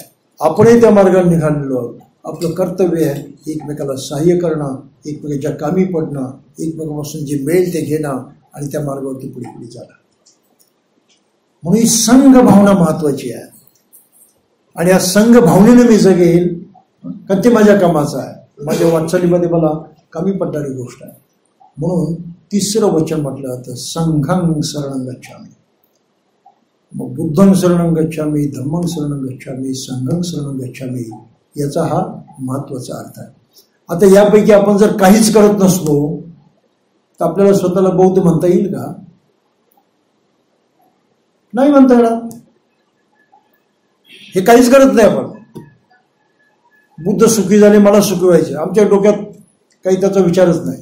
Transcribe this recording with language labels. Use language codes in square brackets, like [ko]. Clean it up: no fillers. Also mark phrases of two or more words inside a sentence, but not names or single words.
[mr] आपणही त्या मार्गाने निघालेलो आहोत. आपलं कर्तव्य आहे एकमेकाला सहाय्य करणं, एकमेकाच्या कामी पडणं, एकमेकापासून जे मिळेल ते घेणं आणि त्या मार्गावरती पुढे पुढे जाणं. म्हणून ही संघ भावना महत्वाची आहे. आणि या संघ भावनेने मी जगेल, कारण ते माझ्या कामाचं आहे, माझ्या वाटचालीमध्ये मला कमी पडणारी गोष्ट आहे. म्हणून तिसरं वचन म्हटलं जातं [pi] संघं शरणं गच्छामि. मग बुद्धं शरणं गच्छामि, धम्मं शरणं गच्छामि, संघं शरणं गच्छामि. [mr] याचा हा महत्वाचा अर्थ आहे. आता यापैकी आपण जर काहीच करत नसलो तर आपल्याला स्वतःला बौद्ध म्हणता येईल का? नाही म्हणता येणार. हे काहीच करत नाही आपण. बुद्ध सुखी झाले, मला सुखी व्हायचे, आमच्या डोक्यात काही त्याचा विचारच नाही.